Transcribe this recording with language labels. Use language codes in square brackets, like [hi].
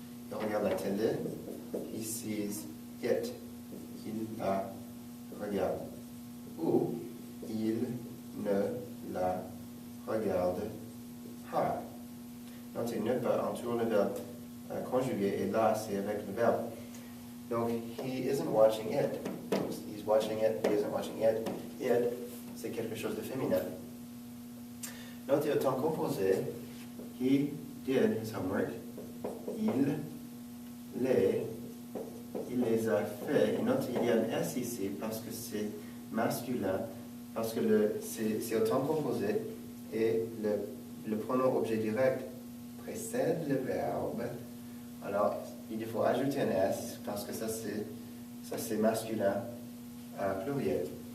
[fr] Il regarde la télé, [en] he sees it, [fr] il la regarde. Ou, il ne la regarde pas. Notez ne pas entoure le verbe conjugué et là c'est avec le verbe. [en] Donc, he isn't watching it. He's watching it, he isn't watching it. [fr] It, c'est quelque chose de féminin. Notez au temps composé, [en] he did his homework. [fr] Il les a fait. Et notez, il y a un S ici parce que c'est masculin. Parce que c'est au temps composé et le pronom objet direct précède le verbe. Alors, il faut ajouter un S parce que ça c'est masculin pluriel.